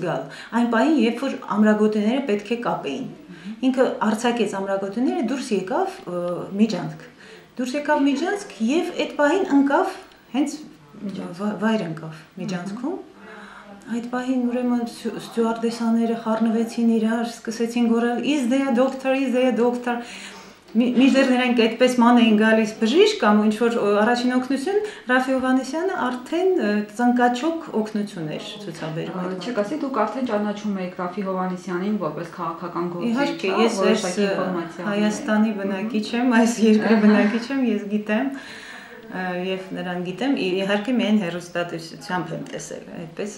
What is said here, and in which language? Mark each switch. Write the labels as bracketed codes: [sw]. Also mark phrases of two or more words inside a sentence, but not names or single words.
[hy] գալ։ Այն պահին, երբ որ ամրագոտիները պետք է կապեին։ Ինքը արձակեց ամրագոտիները, դուրս եկավ միջանցք։ Դուրս եկավ միջանցք եւ այդ պահին ընկավ, հենց վայր ընկավ միջանցքում։ Այդ պահին ուրեմն ստյուարդեսաները խառնվեցին իրար, սկսեցին գոռալ [en] is there a doctor։ [hy] Մինչդեռ նրանք այդպես ման էին գալիս բժիշկ կամ ինչ որ առաջին օգնություն, Ռաֆի Հովհաննիսյանը արդեն ծնկաչոք օգնություն էր ցուցաբերում։ Չեք ասի, դուք արդեն ճանաչում եք Ռաֆի Հովհաննիսյանին որպես քաղաքական գործիչ։ Իհարկե, ես Հայաստանի բնակիչ եմ, այս երկրի բնակիչ եմ, ես գիտեմ եւ նրան գիտեմ, իհարկե միայն հեռուստատեսությամբ եմ տեսել, այդպես